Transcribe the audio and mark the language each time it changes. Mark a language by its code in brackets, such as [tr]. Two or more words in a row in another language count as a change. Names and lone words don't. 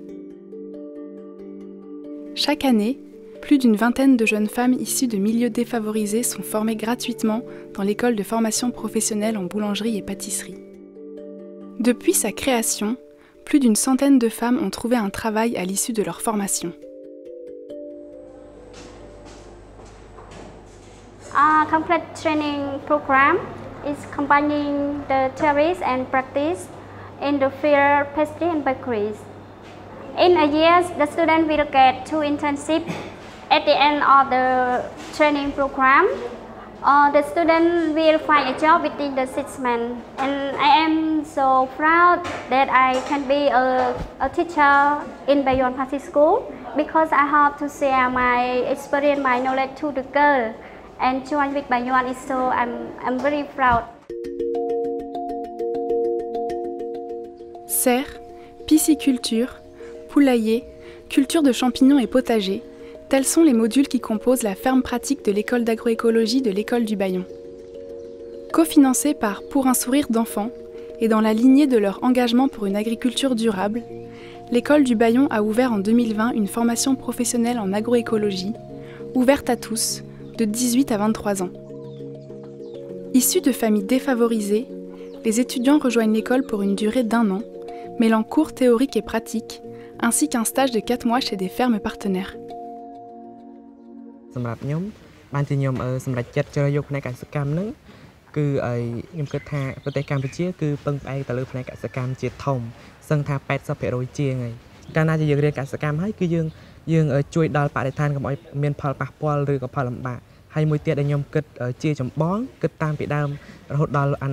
[fr] Chaque année, plus d'une vingtaine de jeunes femmes issues de milieux défavorisés sont formées gratuitement dans l'école de formation professionnelle en boulangerie et pâtisserie. Depuis sa création, plus d'une centaine de femmes ont trouvé un travail à l'issue de leur formation. [en] Our complete training program is combining the theories and practice in the field pastry and bakeries. In a year, the student will get 2 internships at the end of the training program. The student will find a job within the 6 months, and I am so proud that I can be a teacher in Bayon Party School because I have to share my experience, my knowledge to the girl, and join with Bayon, so I'm very proud. [fr] Serre, pisciculture, poulailler, culture de champignons et potager, tels sont les modules qui composent la ferme pratique de l'école d'agroécologie de l'école du Bayon. Cofinancée par Pour un sourire d'enfant et dans la lignée de leur engagement pour une agriculture durable, l'école du Bayon a ouvert en 2020 une formation professionnelle en agroécologie, ouverte à tous, de 18 à 23 ans. Issus de familles défavorisées, les étudiants rejoignent l'école pour une durée d'1 an, mêlant cours théoriques et pratiques, ainsi qu'un stage de 4 mois chez des fermes partenaires. [km] សម្រាប់ខ្ញុំបានជាខ្ញុំសម្រេចចិត្តជ្រើសយកផ្នែកកសិកម្មហ្នឹងគឺខ្ញុំគិតថាប្រទេសកម្ពុជាគឺពឹងផ្អែកទៅលើផ្នែកកសិកម្មជាធំសឹងថា 80% ជាងហើយកាលណាជាយើងរៀនកសិកម្មហើយគឺ យើងជួយដល់បរិស្ថានកុំឲ្យមានផលប៉ះពាល់ឬក៏ផលលំបាកហើយមួយទៀតដែលខ្ញុំគិតជាចម្បងគិតតាមពីដើមរហូតដល់អនា